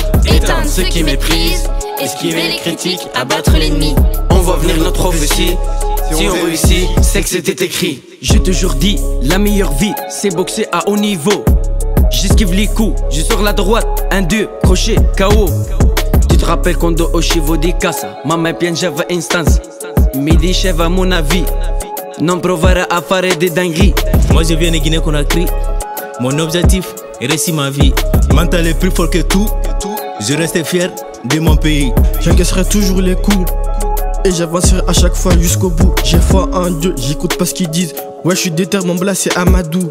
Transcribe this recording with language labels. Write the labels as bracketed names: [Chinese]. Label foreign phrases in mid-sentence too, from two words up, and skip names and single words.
[French] Éteindre ceux qui méprisent, esquiver les critiques, abattre l'ennemi. On voit venir notre prophétie. Si on réussit, c'est que c'était écrit. J'ai toujours dit, la meilleure vie, c'est boxer à haut niveau. J'esquive les coups, je sors la droite, 1-2, crochet, KO. Tu te rappelles [Italian] quando uscivo di casa, mamma piangeva instance. Mi diceva [French] à mon avis, [Italian] non provare a fare [French] des dingueries. Moi je viens de Guinée-Conakry, mon objectif est réussir ma vie. Mental est plus fort que tout, je reste fier de mon pays. J'encaisserai toujours les coups et j'avancerai à chaque fois jusqu'au bout. J'ai foi en Dieu, j'écoute pas ce qu'ils disent. Ouais je suis déter, mon blas c'est Amadou.